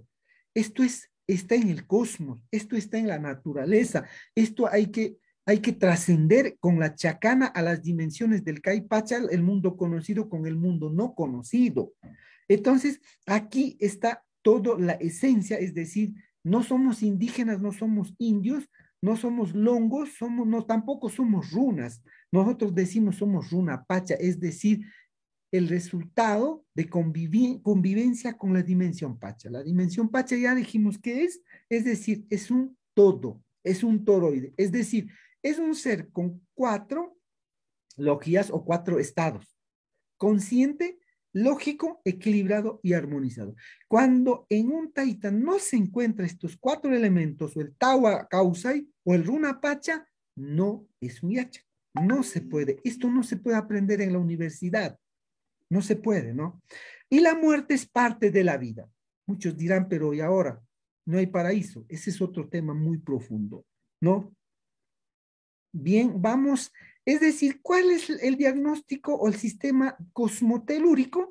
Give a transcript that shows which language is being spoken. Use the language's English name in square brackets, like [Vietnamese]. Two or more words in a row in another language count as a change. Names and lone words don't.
[Spanish] Esto está en el cosmos, esto está en la naturaleza, esto hay que trascender con la chacana a las dimensiones del Caipachal, el mundo conocido con el mundo no conocido. Entonces, aquí está toda la esencia, es decir, no somos indígenas, no somos indios, no somos longos, no, tampoco somos runas. Nosotros decimos somos [Quechua] runa pacha, [Spanish] es decir, el resultado de convivencia con la dimensión pacha. La dimensión pacha ya dijimos que es decir, es un todo, es un toroide, es decir, es un ser con 4 logias o 4 estados, consciente, lógico, equilibrado y armonizado. Cuando en un taita no se encuentra estos 4 elementos, o el [Quechua] tawa causai [Spanish] o el [Quechua] runa pacha, [Spanish] no es un yacha. No se puede. Esto no se puede aprender en la universidad. No se puede, ¿no? Y la muerte es parte de la vida. Muchos dirán, pero ¿y ahora? No hay paraíso. Ese es otro tema muy profundo, ¿no? Bien, vamos, es decir, ¿cuál es el diagnóstico o el sistema cosmotelúrico?